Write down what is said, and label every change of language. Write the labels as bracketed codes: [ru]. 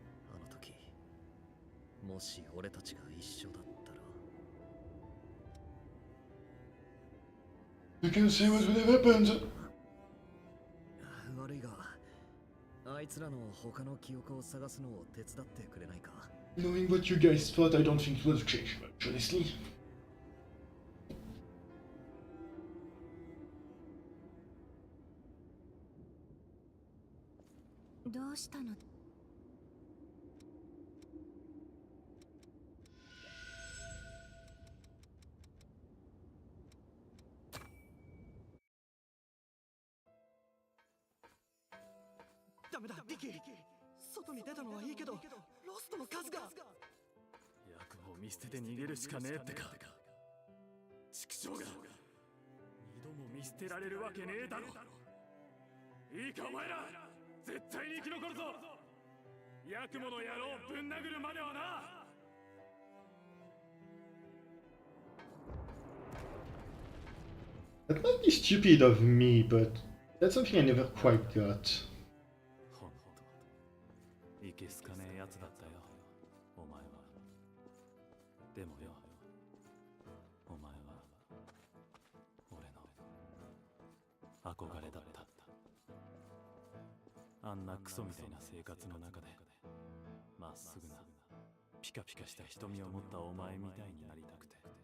[ja] あの時もし俺たちが一緒だったら [en] You can say what would have happened. [ja] 悪いがあいつらの他の記憶を探すのを手伝ってくれないか。 [en] Knowing what you guys thought, I don't think it will change much, honestly. [ja] どうしたの？ダメだリキ。外に出たのはいいけどロストの数が。役を見捨てて逃げるしかねえってか。畜生が二度も見捨てられるわけねえだろ。いいかお前ら絶対に生き残るぞ。ヤクモの野郎ぶん殴るまではな。 [en] That might be stupid of me, but that's something I never quite got. [ja] ほんといけすかねえやつだったよお前は。でもよお前は俺の憧れだった。あんなクソみたいな生活の中でまっすぐなピカピカした瞳を持ったお前みたいになりたくて。